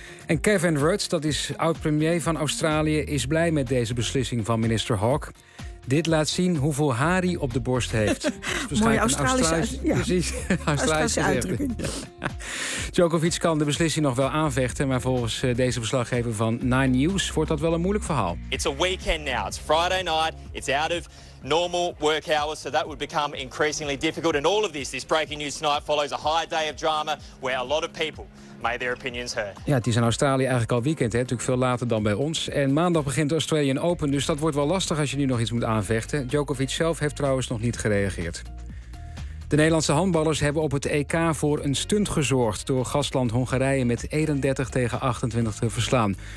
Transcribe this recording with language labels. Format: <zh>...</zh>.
<nl>En Kevin Rudd, dat is oud-premier van Australië, is blij met deze beslissing van minister Hawke. Dit laat zien hoeveel haar hij op de borst heeft. Mooie Australische uitdrukking. Djokovic kan de beslissing nog wel aanvechten, maar volgens deze verslaggever van Nine News wordt dat wel een moeilijk verhaal.</nl> <en>It's a weekend now. It's Friday night. It's out of normal work hours, so that would become increasingly difficult. And all of this breaking news tonight follows a high day of drama where a lot of people made their opinions heard.</en> <nl>Ja, het is in Australië eigenlijk al weekend, hè? Natuurlijk veel later dan bij ons. En maandag begint de Australian Open, dus dat wordt wel lastig als je nu nog iets moet aanvechten. Djokovic zelf heeft trouwens nog niet gereageerd. De Nederlandse handballers hebben op het EK voor een stunt gezorgd door gastland Hongarije met 31-28 te verslaan.</nl>